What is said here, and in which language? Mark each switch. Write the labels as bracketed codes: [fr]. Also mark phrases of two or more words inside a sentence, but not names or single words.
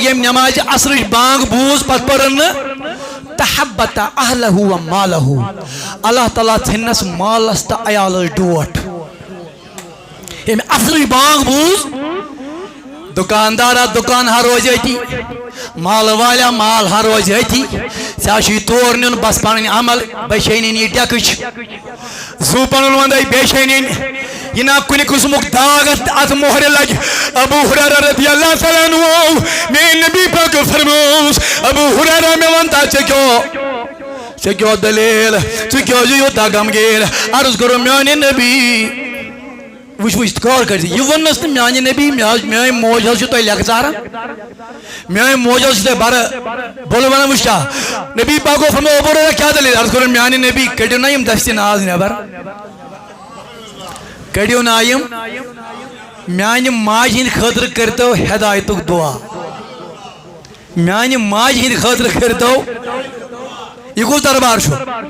[ks] ییٚمۍ نمازِ اثرٕچ بانگ بوٗز پتہٕ پٔرٕن نہٕ [ar] تحبت اہلہ و مالہ [ks] اللہ تعالیٰ ژھٕننس مالس تہٕ عیالس ڈوٹھ ییٚمۍ اثرٕچ بانگ بوٗز دُکاندارا دُکان ہا روزِ أتی مال والیٛا مال ہا روزِ أتی ژےٚ چھُے تور نیُن بس پنٕنۍ عمل بیٚیہِ چھے نِنۍ یہِ ڈٮ۪کٕچ زُو پنُن ونٛدے بیٚیہِ چھے نِنۍ یہِ نا کُنہِ قٕسمُک داغ اتھ مۄہرِ لگہِ ابو ہریرہ رضی [ar] اللہ تعالیٰ عنہ [ks] میٛٲنۍ نبی پاک فرمووُس ابو ہریرہ مےٚ وَن تا ژےٚ کیٛاہ دٔلیٖل ژٕ کیٛازِ یوٗتاہ غمگیٖن عرض کوٚرُم میٛانہِ نبی وٕچھ غور کٔرِتھ یہِ ووٚننَس نہٕ میٛانہِ نبی میٛٲنۍ موج حظ چھِ تۄہہِ لیٚکھٕ ژاران میٛٲنۍ موج حظ چھِ تۄہہِ بَرٕ بولہٕ وَنان وٕچھ کیٛاہ نبی پاکو فرمو ابو ہریرہ کیٛاہ دٔلیٖل عرض کوٚرُم میٛانہِ نبی کٔڑِو نا یِم دستہِ ناز نٮ۪بر کٔڑِو نا یِم میانہ ماج ہند خاطر کرتو ہدایت دعا میانہ ماج ہند خاطر کرتو یہ کس دربار چھو